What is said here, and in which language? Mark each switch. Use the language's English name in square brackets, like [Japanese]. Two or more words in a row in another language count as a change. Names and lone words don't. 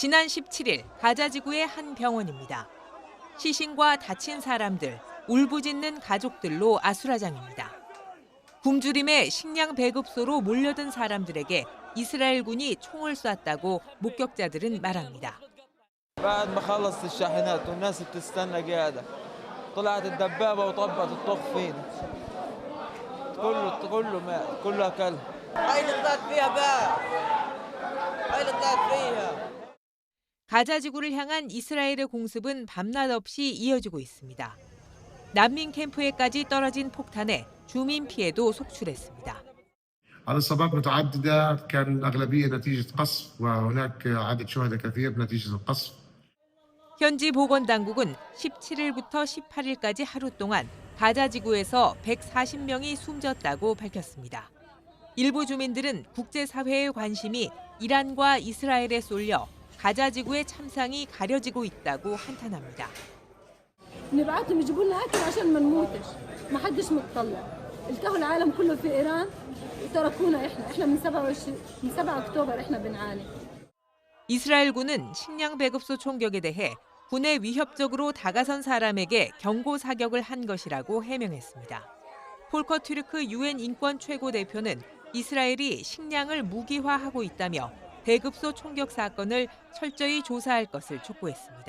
[Korean] 지난 17일 가자 지구의 한 병원입니다. 시신과 다친 사람들, 울부짖는 가족들로 아수라장입니다. 굶주림에 식량 배급소로 몰려든 사람들에게 이스라엘군이 총을 쐈다고 목격자들은 말합니다. [Arabic] بعد ما خلصت الشاحنات والناس بتستنى قاعدة طلعت الدبابة وطبت الطخ فينا كله مات كله أكل هاي اللي طلعت فيها بقى هاي اللي طلعت فيها [Korean] 가자 지구를 향한 이스라엘의 공습은 밤낮 없이 이어지고 있습니다. 난민 캠프에까지 떨어진 폭탄에 주민 피해도 속출했습니다. [Arabic] الإصابات متعددة كان الأغلبية نتيجة قصف وهناك عدد شهداء كثير نتيجة القصف. [Korean] 현지 보건당국은 17일부터 18일까지 하루 동안 가자 지구에서 140명이 숨졌다고 밝혔습니다. 일부 주민들은 국제사회의 관심이 이란과 이스라엘에 쏠려 가자 지구의 참상이 가려지고 있다고 한탄합니다. [Arabic] نبعتهم يجيبوا لنا أكل عشان ما نموتش ما حدش متطلع التهوا العالم كله في إيران وتركونا إحنا من 7 أكتوبر إحنا بنعاني. [Korean] 이스라엘군은 식량 배급소 총격에 대해 군에 위협적으로 다가선 사람에게 경고 사격을 한 것이라고 해명했습니다. 폴커 튀르크 UN 인권 최고 대표는 이스라엘이 식량을 무기화하고 있다며 배급소 총격 사건을 철저히 조사할 것을 촉구했습니다.